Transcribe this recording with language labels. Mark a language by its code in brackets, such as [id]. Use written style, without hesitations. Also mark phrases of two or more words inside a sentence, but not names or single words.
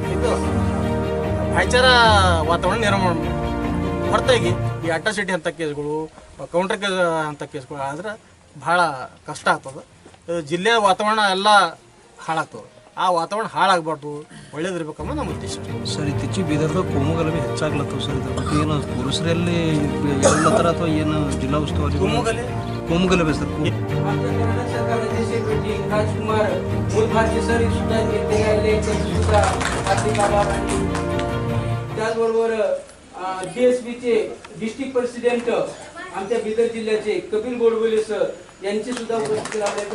[kn] ಇದು ಭಾಯ್ಚಾರ ವಾತಾವರಣ ನಿರ್ಮಾಣ ಹೊರತಾಗಿ ಈ ಅಟ್ರಾಸಿಟಿ ಅಂತ ಕೇಸ್ಗಳು, [en] counter case [kn] ಅಂತ ಕೇಸ್ಗಳು ಆದ್ರೆ ಭಾಳ ಕಷ್ಟ ಆಗ್ತದೆ. ಜಿಲ್ಲೆಯ ವಾತಾವರಣ ಎಲ್ಲ ಹಾಳಾಗ್ತದೆ. ಆ ವಾತಾವರಣ ಹಾಳಾಗಬಾರ್ದು, ಒಳ್ಳೇದಿರ್ಬೇಕಂಬ ನಮ್ಮ ಉದ್ದೇಶ. ಸರ್, ಇತ್ತೀಚೆಗೆ ಬೀದರ್ದಾಗ ಕೋಮುಗಲಭೆ ಹೆಚ್ಚಾಗ್ಲತ್ತವ ಸರ್. ಇದ್ರ ಬಗ್ಗೆ ಏನು ಪೊಲೀಸರಲ್ಲಿ ಹೇಳತ್ತಾರ ಅಥವಾ ಏನು ಜಿಲ್ಲಾ ಉಸ್ತುವಾರಿ ಕೋಮುಗಲಭೆ ಸರ್? [mr] राजकुमार मूल भारतीय सर सुद्धा येथे आले, त्यांचे सुद्धा हार्दिक आभार. आणि त्याचबरोबर DSPचे [en] district president [mr] आमच्या बिदर जिल्ह्याचे कपिल गोडबोले सर यांचे सुद्धा उपस्थित राहिले.